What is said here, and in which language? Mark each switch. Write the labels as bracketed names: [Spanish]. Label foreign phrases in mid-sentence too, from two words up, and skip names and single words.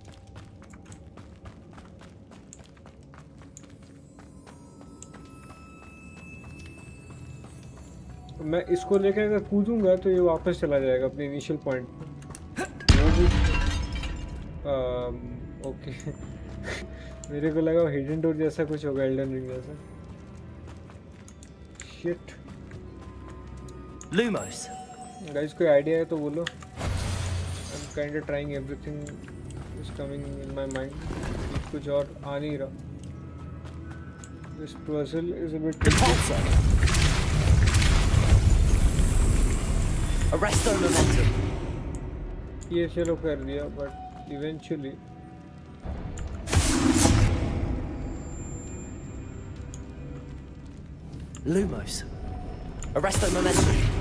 [Hindi] मैं इसको लेकर अगर कूदूंगा तो ये वापस चला जाएगा अपने [English] initial point [Hindi] पे. ओके. मेरे को लगा [English] hidden door [Hindi] जैसा कुछ होगा, एल्डन रिंग जैसा. शिट. Lumos. गाइस कोई आइडिया है तो बोलो. [English] I am kind of trying everything is coming in my mind. [Hindi] कुछ और आ नहीं रहा. [English] this puzzle is a bit. [Latin] Arresto momentum. [Hindi] ये चलो कर दिया, [English] but eventually [Hindi] Lumos. [Latin] Arresto momentum.